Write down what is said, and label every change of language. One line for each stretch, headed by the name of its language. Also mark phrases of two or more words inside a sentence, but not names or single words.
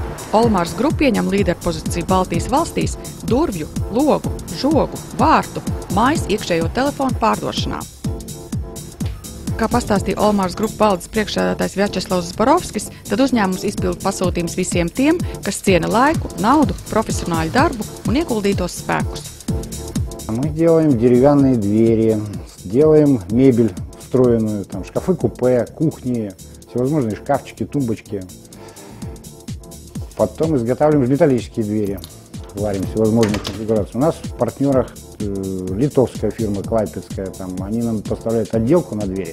Latvian: Olmars Grupa ieņem līderpozīciju Baltijas valstīs durvju, logu, žogu, vārtu, mājas iekšējo telefonu pārdošanā. Kā pastāstīja Olmars Grupa valdes priekšsēdētājs Vjačeslavs Zborovskis, tad uzņēmums izpilda pasūtījums visiem tiem, kas ciena laiku, naudu, profesionāļu darbu un ieguldītos spēkus.
Russian: Мы делаем деревянные двери, делаем мебель встроенную, там, шкафы-купе, кухни, всевозможные шкафчики, тумбочки. Потом изготавливаем металлические двери, варим всевозможные конфигурации. У нас в партнерах литовская фирма, клайпедская, там, они нам поставляют отделку на двери.